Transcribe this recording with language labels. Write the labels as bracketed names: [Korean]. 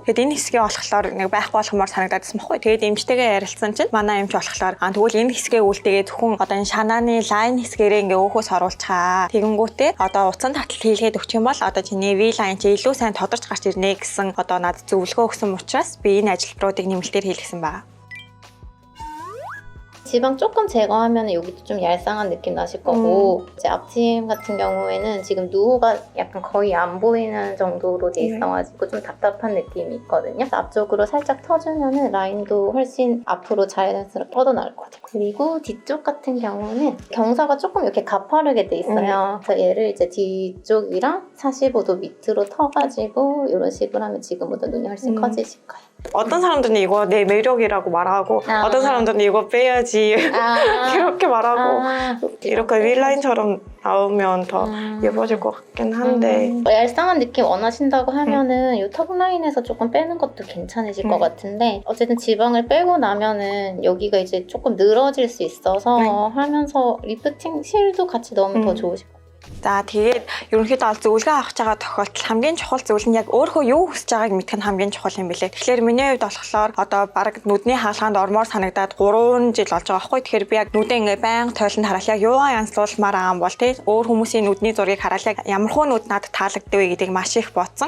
[Mongolian] Тэгэд энэ хэсгээ болохоор нэг байхгүй болохмоор санагдаад байсан байхгүй. Тэгээд эмчтэйгээ ярилцсан чинь манай эмч болохоор тэгвэл энэ хэсгээ үлдээгээ зөвхөн одоо энэ шанааны лайн хэсгээрээ ингээ оруулцгаа. Тэгэнгүүтээ одоо утсан татал хийлгээд өгчих юм бол одоо чиний V-line чи илүү сайн тодорч гарч ирнэ гэсэн одоо надад зөвлөгөө өгсөн учраас би энэ ажилбаруудыг нэмэлтээр хийлгэсэн байна. [Korean] 지방 조금 제거하면 여기도 좀 얄쌍한 느낌 나실 거고 이제 앞팀 같은 경우에는 지금 누후가 약간 거의 안 보이는 정도로 돼 있어가지고 좀 답답한 느낌이 있거든요. 그래서 앞쪽으로 살짝 터주면은 라인도 훨씬 앞으로 자연스럽게 뻗어나올 것 같아요. 그리고 뒤쪽 같은 경우는 경사가 조금 이렇게 가파르게 돼 있어요. 그래서 얘를 이제 뒤쪽이랑 45도 밑으로 터가지고 이런 식으로 하면 지금보다 눈이 훨씬 커지실 거예요. 어떤 사람들은 이거 내 매력이라고 말하고 어떤 사람들은 이거 빼야지 그렇게 말하고 이렇게 V-라인처럼 나오면 더 예뻐질 것 같긴 한데 얄쌍한 느낌 원하신다고 하면은 이 턱라인에서 조금 빼는 것도 괜찮으실 것 같은데 어쨌든 지방을 빼고 나면은 여기가 이제 조금 늘어질 수 있어서 하면서 리프팅 실도 같이 넣으면 더 좋으실 것 같아요. [Mongolian] За тэгээд ерөнхийдөө ол зөвлөгөө авах байгаа тохиолдолд хамгийн чухал зүйл нь яг өөрөө юу хүсэж байгааг мэдэх нь хамгийн чухал юм билээ. Тэгэхээр миний хувьд болохоор одоо баг нүдний хаалгаанд ормоор санагдаад 3 жил болж байгаа байхгүй. Тэгэхээр би яг нүдээ ингээ байнга тойлонд хараад яг юугаа янзлуулмаар байгаа юм бол тий өөр хүмүүсийн нүдний зургийг хараад яг ямархуу нүд надад таалагддаг вэ гэдгийг маш их бодсон.